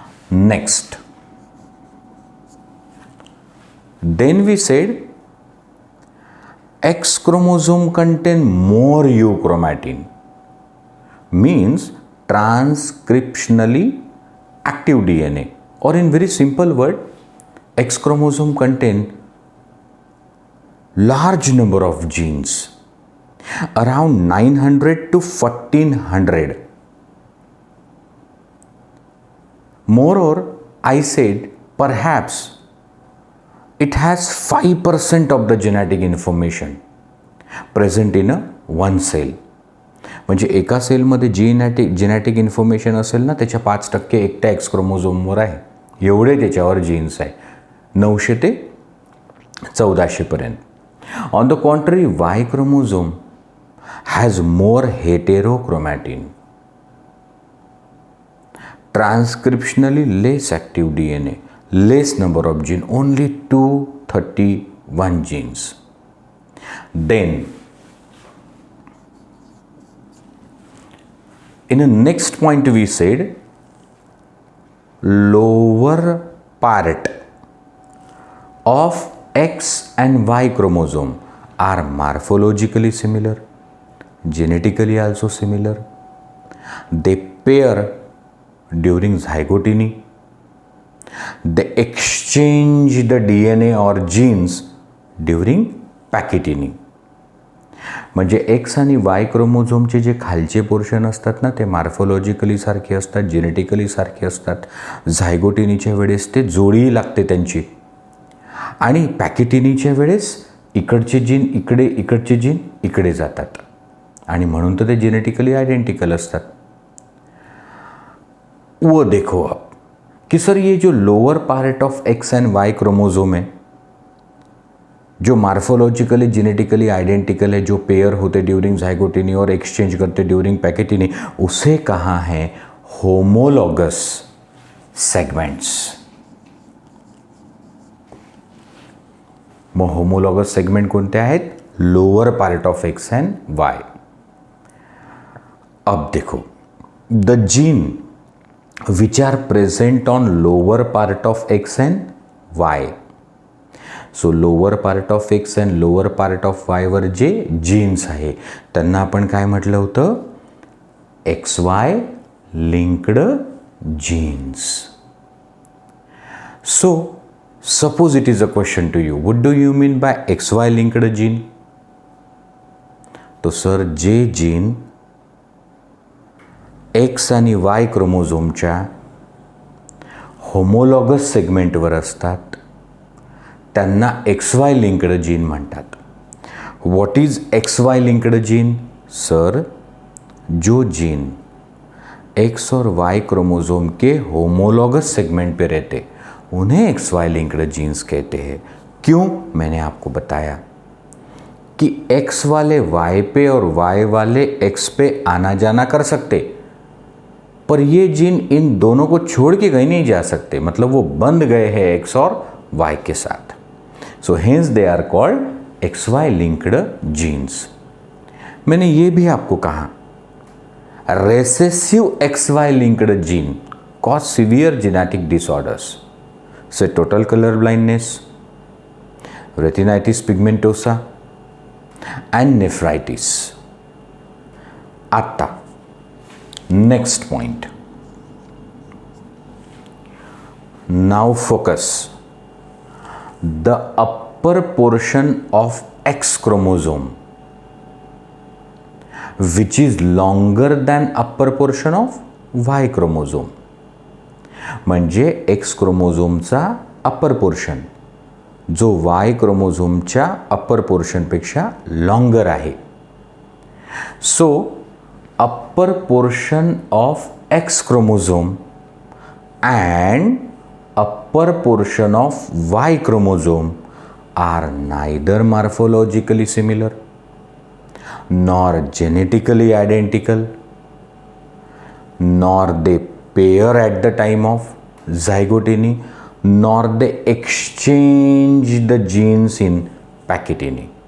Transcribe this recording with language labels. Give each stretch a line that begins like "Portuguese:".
English: Next, then we said X chromosome contain more euchromatin, means transcriptionally active DNA, or in very simple word, X chromosome contain large number of genes, around 900 to 1400. Moreover, I said perhaps it has 5% of the genetic information present in a one cell.
Marathi: म्हणजे एका सेलमध्ये genetic information असेल ना, त्याच्या 5% एकट्या x क्रोमोझोमवर आहे. एवढे त्याच्यावर जीन्स आहे, 900 ते 1400 पर्यंत.
English: On the contrary, Y chromosome has more heterochromatin, transcriptionally less active DNA, less number of genes, only 231 genes. Then in the next point we said lower part of X and Y chromosome are morphologically similar, genetically also similar. They pair during zygotiny. They exchange the DNA or genes during pachygyny.
Marathi: म्हणजे x आणि Y क्रोमोझोमचे जे खालचे portion असतात ना, ते morphologically सारखे असतात, genetically सारखे असतात. झायगोटिनीच्या वेळेस ते जोडी लागते त्यांची, आणि पॅकेटिनीच्या वेळेस इकडचे जीन इकडे, इकडचे जीन इकडे जातात, आणि म्हणून तर ते जेनेटिकली आयडेंटिकल असतात.
Hindi: वो देखो आप कि सर ये जो
English: lower part of X and Y chromosome
Hindi: है, जो
English: morphologically genetically identical
Hindi: है, जो पेयर होते
English: during zygotene
Hindi: और एक्सचेंज करते
English: during pachytene,
Hindi: उसे कहा है होमोलॉगस सेगमेंट्स.
Marathi: मग होमोलॉगस सेगमेंट कोणते आहेत?
English: Lower part of X and Y.
Hindi: अब देखो,
English: The gene which are present on lower part of X and Y. So lower part of X and lower part of Y
Marathi: वर जे jeans आहे त्यांना आपण काय म्हटलं होतं?
English: XY linked genes. So suppose it is a question to you, what do you mean by XY linked gene?
Marathi: तो sir, जे जीन एक्स आणि वाय क्रोमोझोमच्या होमोलॉगस सेगमेंटवर असतात त्यांना XY लिंक्ड जीन म्हणतात.
English: What is XY linked gene?
Hindi: Sir, जो gene x और Y chromosome के homologous segment पे रहते उन्हें XY लिंक्ड जीन्स कहते हैं. क्यों? मैंने आपको बताया कि एक्स वाले वाई पे और वाई वाले एक्स पे आना जाना कर सकते, पर ये जीन इन दोनों को छोड़ के कहीं नहीं जा सकते, मतलब वो बंध गए हैं एक्स और वाई के साथ.
English: So hence they are called X Y linked genes.
Hindi: मैंने ये भी आपको कहा
English: Recessive X Y linked gene cause severe genetic disorders से total colour blindness, retinitis pigmentosa and nephritis.
Marathi: आता
English: next point. Now focus. The upper portion of X chromosome which is longer than upper portion of Y chromosome.
Marathi: म्हणजे X क्रोमोझोमचा upper portion जो Y क्रोमोझोमच्या अपर पोर्शनपेक्षा longer आहे.
English: So upper portion of X chromosome and upper portion of Y chromosome are neither morphologically similar nor genetically identical nor they pair at the time of zygotene nor they exchange the genes in pachygyny.